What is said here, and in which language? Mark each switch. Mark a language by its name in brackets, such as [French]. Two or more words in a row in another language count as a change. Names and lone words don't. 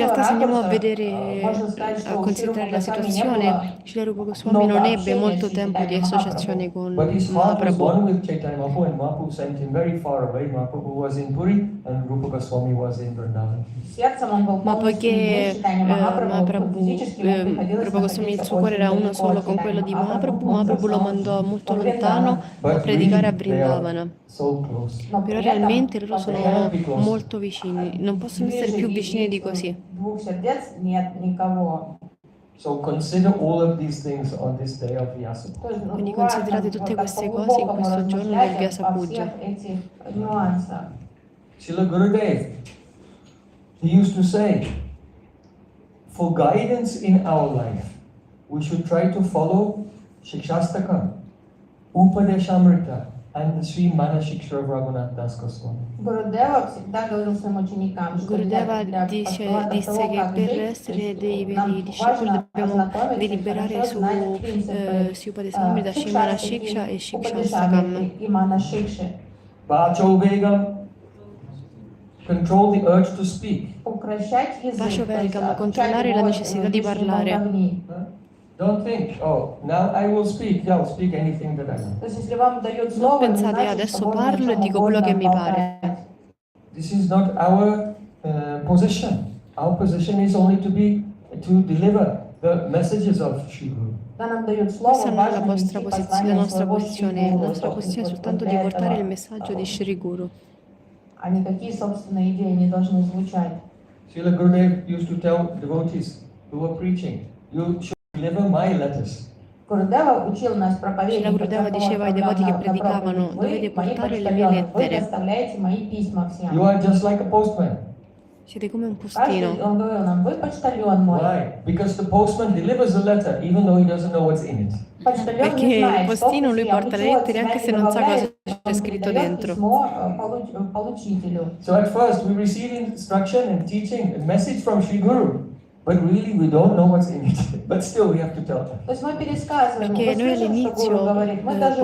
[Italian] realtà se andiamo a [Russian] ракурса [Italian] vedere, [Russian] можно сказать, [Italian] a [Russian] что у Шри Рупа [Italian] considerare la [Russian] Госвами не [Italian] situazione, [Russian] было [Italian] Srila Rupa Goswami non [Russian] много [Italian] ebbe [Russian] общения [Italian] molto [Russian] с [Italian] tempo di [Russian] Chaitanya [Italian] associazione [Russian] Mahaprabhu. [Italian] con [English] But his heart was [Italian] Mahaprabhu. [English] one with Chaitanya Mahaprabhu, and Mahaprabhu sent him very far away. Mahaprabhu was in Puri, and Rupa Goswami was in Vrindavan. [Russian] Сердцем он был [Italian] Ma [Russian] полностью [Italian] poiché [Russian] един с Chaitanya Mahaprabhu, [Italian] Mahaprabhu, [Russian] физически ему приходилось [Italian] Rupa Goswami il [Russian] находиться [Italian] suo cuore [Russian] очень [Italian] era uno [Russian] далеко [Italian] solo [Russian] от [Italian] con quello [Russian] Chaitanya [Italian] di [Russian] Mahaprabhu. [Italian] Mahaprabhu lo mandò molto lontano a [English] But [Italian] predicare a [English] really, they are [Italian] Vrindavana. [English] so close. [Russian] Но [Italian] Però [Russian] при этом [Italian] realmente loro sono [English] cannot be close. [Italian] molto vicini, non possono essere [Russian] ближе [Italian] più vicini di così. [Russian] двух сердец нет никого. [English] So consider all of these things on this day of Vyasa. [Russian] То есть, [Italian] Quindi [Russian] важно [Italian] considerate tutte [Russian] вот так [Italian] queste cose in [Russian] по-глубокому [Italian] questo giorno del [Russian] размышлять [Italian] Vyasa [Russian] о [Italian] Puja. [Russian] всех этих нюансах. [English] Srila Gurudev, he used to say, for guidance in our life, we should try to follow Shikshastakam, Upadeshamrita, and the Sri Manashiksha of Raghunath Das Goswami. [Russian] Гурудева всегда говорил своим ученикам, что [Italian] Gurudeva [Russian] для [Italian] disse, [Russian] постулата [Italian] disse [Russian] того, [Italian] che [Russian] как [Italian] per [Russian] жить, [Italian] essere dei [Russian] нам [Italian] veri discepoli [Russian] важно [Italian] dobbiamo [Russian] ознакомиться и [Italian] deliberare [Russian] хорошо [Italian] su [Russian] знать принципы [Italian] Siupadesamrita, Shimana Shiksha e Shikshastakam. [Russian] Упадешамриты и Манашикши. [Sanskrit] Vacho Vegam, [English] control the urge to speak. [Russian] Укращать язык, [Sanskrit] Vacio [Russian] то есть [Sanskrit] Vergam, [Russian] отучать [Italian] controllare la [Russian] его [Italian] necessità di [Russian] лишней [Italian] parlare. [Russian] болтовни. [English] Don't think, oh, now I will speak. Yeah, I'll speak anything that I want. [Russian] То есть если вам дают [Italian] Non [Russian] слово, не [Italian] pensate, [Russian] значит, [Italian] adesso [Russian] что можно о [Italian] parlo e [Russian] чем [Italian] dico quello che [Russian] угодно [Italian] mi pare. [Russian] болтать. [English] This is not our position. Our position is only to deliver the messages of Shri Guru. [Russian] Когда нам дают слово, [Italian] Questa non è la [Russian] важно [Italian] vostra [Russian] нести [Italian] posizione, la [Russian] послание [Italian] nostra [Russian] своего [Italian] posizione, la [Russian] Шри [Italian] nostra [Russian] Гуру. [Italian] posizione è [Russian] Вот [Italian] soltanto [Russian] для [Italian] di portare il [Russian] этого, [Italian] messaggio di Shri Guru. [Russian] а никакие собственные идеи не должны звучать. [English] Srila Gurudev used to tell devotees who were preaching, you should deliver my letters. [Russian] Гурудева учил нас [Italian] Srila [Russian] проповедников, [Italian] Gurudeva diceva ai devoti che predicavano, dovete portare le mie [Russian] вы [Italian] lettere, [Russian] доставляете мои письма всем. [English] You are just like a postman. [Italian] siete come un [Russian] Каждый, [Italian] postino. [Russian] он говорил нам, вы почтальон мой. [English] Why? Because the postman delivers a letter even though he doesn't know what's in it. [Russian] Почтальон [Italian] Perché [Russian] не [Italian] il [Russian] знает, что [Italian] postino lui [Russian] письмо, [Italian] porta le [Russian] ничего [Italian] lettere [Russian] от [Italian] anche [Russian] себя [Italian] se [Russian] не [Italian] non sa cosa [Russian] добавляет, [Italian] c'è [Russian] он [Italian] scritto [Russian] передает [Italian] dentro. [Russian] письмо получителю. [English] So at first we receive instruction and teaching, a message from Shri Guru, but really we don't know what's in it. But still we have to tell them. [Russian] То есть мы пересказываем, [Italian] Perché [Russian] мы [Italian] noi [Russian] слышим, что [Italian] all'inizio [Russian] Гуру говорит, мы даже